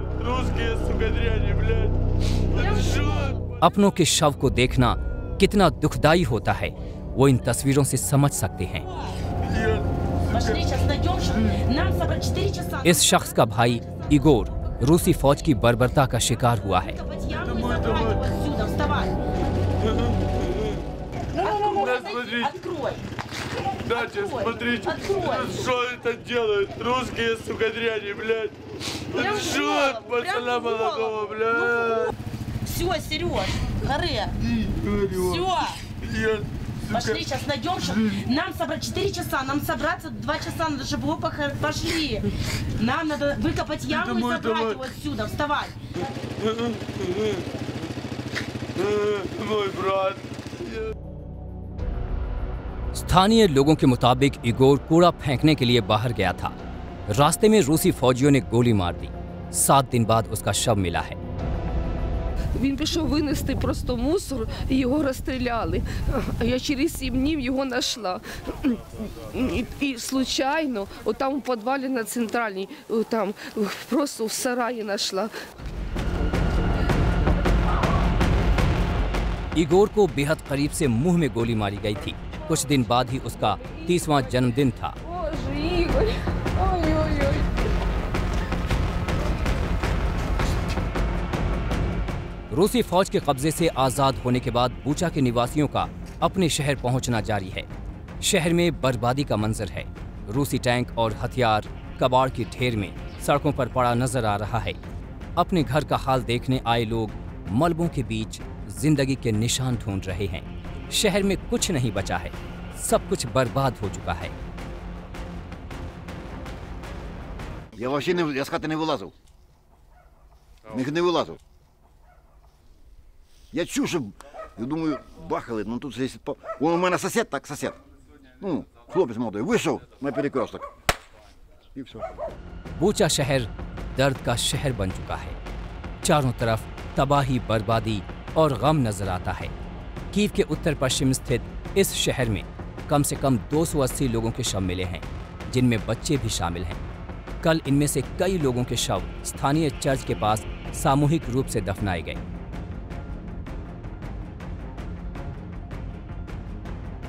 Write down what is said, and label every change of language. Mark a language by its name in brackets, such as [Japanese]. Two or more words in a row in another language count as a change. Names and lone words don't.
[Hindi] अपनों के शव को देखना कितना दुखदाई होता है, वो इन तस्वीरों से समझ सकते हैं। इस शख्स का भाई इगोर रूसी फौज की बर्बरता का शिकार हुआ है। [Russian] Смотрите, что это делают русские сука-дряни, блядь. Жжет пацана молодого, блядь. Все, Сереж, харе. Все. Пошли, сейчас найдем. Нам собрать 4 часа, нам собраться 2 часа, надо, чтобы его пошли. Нам надо выкопать яму и забрать его отсюда. Вставай. Мой брат. [Hindi] स्थानीय लोगों के मुताबिक इगोर कूड़ा फेंकने के लिए बाहर गया था। रास्ते में रूसी फौजियों ने गोली मार दी। 7 दिन बाद उसका शव मिला है। [Ukrainian] Він пішов винести просто мусор, і його розстріляли. Я через 7 днів його знайшла. І случайно, отам у підвалі на центральній, там просто в сараї знайшла. [Hindi] इगोर को बेहद करीब से मुंह में गोली मारी गई थी। कुछ दिन बाद ही उसका 30वां जन्मदिन था। रूसी फौज के कब्जे से आजाद होने के बाद बूचा के निवासियों का अपने शहर पहुंचना जारी है। शहर में बर्बादी का मंजर है। रूसी टैंक और हथियार कबाड़ की ढेर में सड़कों पर पड़ा नजर आ रहा है। अपने घर का हाल देखने आए लोग मलबों के बीच जिंदगी के निशान ढूंढ रहे हैं। शहर में कुछ नहीं बचा है, सब कुछ बर्बाद हो चुका है। [Ukrainian] Я вообще я з хати не вилазив. Не вилазив. Я чув, що, я думаю, бахали, ну тут здесь, он у мене сосед, так сосед. Ну, хлопець молодий, вийшов на перекресток. І все. [Hindi] बूचा शहर दर्द का शहर बन चुका है। चारों तरफ तबाही, बर्बादी और गम नजर आता है। कीव के उत्तर पश्चिम स्थित इस शहर में कम से कम 280 लोगों के शव मिले हैं, जिनमें बच्चे भी शामिल हैं। कल इनमें से कई लोगों के शव स्थानीय चर्च के पास सामूहिक रूप से दफनाए गए।